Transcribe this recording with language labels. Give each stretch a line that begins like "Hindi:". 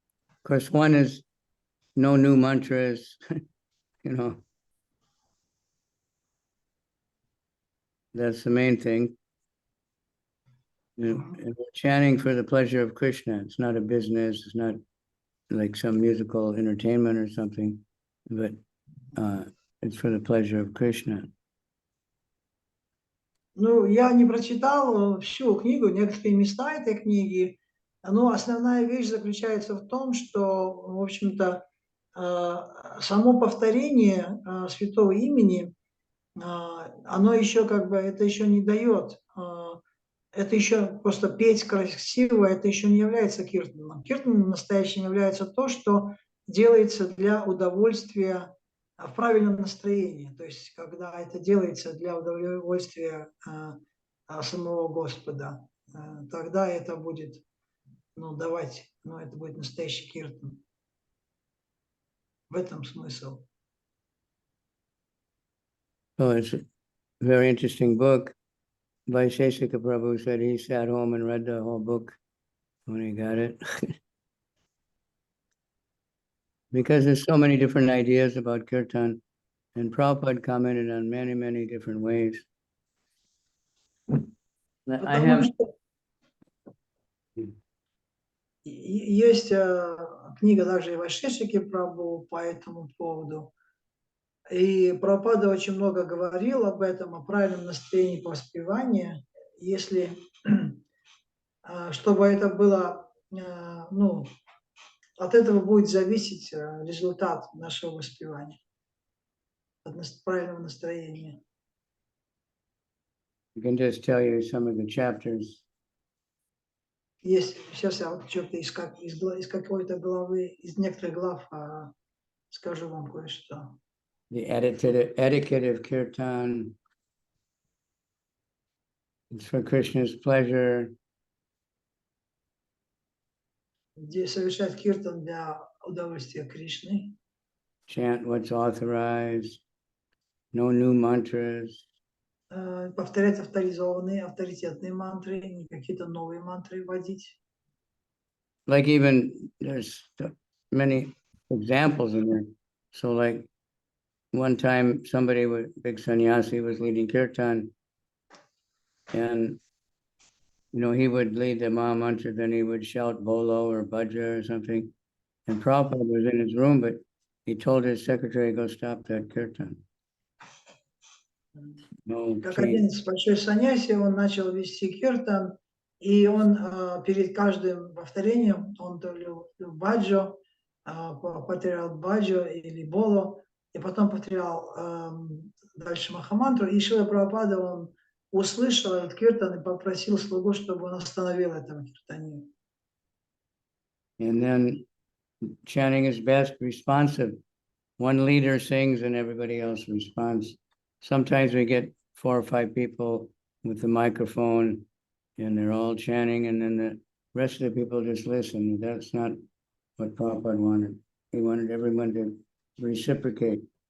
English: Of course, one is no new mantras, That's the main thing. And we're chanting for the pleasure of Krishna. It's not a business. It's not like some musical entertainment or something, but it's for the pleasure of Krishna.
Russian: Ну, я не прочитал всю книгу, некоторые места этой книги, но основная вещь заключается в том, что, в общем-то, само повторение святого имени, оно еще это еще не дает, это еще просто петь красиво, это еще не является киртаном. Киртаном настоящим является то, что делается для удовольствия в правильном настроении, то есть когда это делается для удовольствия самого Господа, тогда это будет, это будет настоящий киртан. В этом смысл.
English: Oh, it's a very interesting book. Vaisheshika Prabhu said he sat home and read the whole book when he got it. Because there's so many different ideas about kirtan, and Prabhupada commented on many, many different ways. I have...
Russian: Есть книга также и Вайшешики Прабху по этому поводу. И Прабхупада очень много говорил об этом, о правильном настроении воспевания. Если, чтобы это было, от этого будет зависеть результат нашего воспевания, от правильного настроения.
English: I can just tell you some of the chapters.
Russian: Есть, сейчас я вот что-то из какой-то главы, из некоторых глав скажу вам кое-что.
English: The etiquette of kirtan. It's for Krishna's pleasure.
Russian: Где совершать киртан для удовольствия Кришны.
English: Chant what's authorized. No new mantras.
Russian: Повторять авторизованные, авторитетные мантры, не какие-то новые мантры вводить.
English: Like even there's many examples in there. So like one time somebody with big sannyasi was leading kirtan, and he would lead the Maha Mantra, then he would shout bolo or bhaja or something. And Prabhupada was in his room, but he told his secretary, go stop that kirtan.
Russian: Как один большой саньяси, он начал вести киртан, и он перед каждым повторением, он то ли баджо, повторял баджо или боло, и потом повторял дальше Махамантру, и Шрила Прабхупада, он услышал этот киртан и попросил слугу, чтобы он остановил этого киртанию.
English: And then chanting is best responsive. One leader sings and everybody else responds. Sometimes we get 4 or 5 people with the microphone and they're all chanting, and then the rest of the people just listen. That's not what Prabhupada wanted. He wanted everyone to reciprocate.